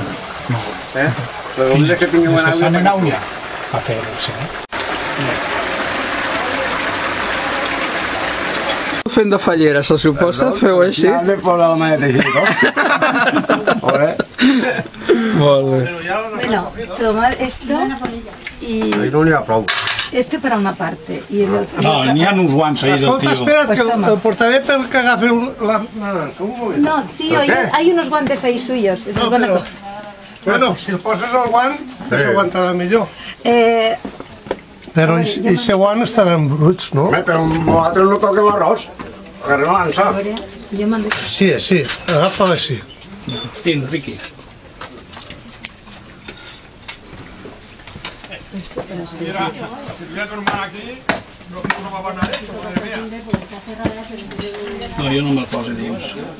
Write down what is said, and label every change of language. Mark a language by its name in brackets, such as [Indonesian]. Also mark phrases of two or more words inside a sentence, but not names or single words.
[Catalan] Les olives que tingueu en Estan en aigua... aula a fer-ho, sí. Fent de fallera, se suposa? Feu així? Ja de posar la maneta així, no? Molt bé. [Spanish] Bueno, tomar esto y [Catalan] Ahí no n'hi ha prou. [Spanish] este para una parte y el otro. [Catalan] No, n'hi ha uns guants ahí del Escolta, tio. espera't, [Spanish] Pues que toma. [Catalan] el portaré perquè agafi la nansa, un moment. [Spanish] No, tío, hay unos guantes ahí suyos. Esos No, van a [Catalan] però... co- Bueno, si el poses al guant, s'aguantarà millor. Eh, Però aquest guant estaran bruts, no? Home, però nosaltres no toquem l'arròs. Agarrem la nansa. [Spanish] yo mando. [Catalan] Sí, sí, agafa-la així. Tens, Riqui. No, jo no me'l poso dins.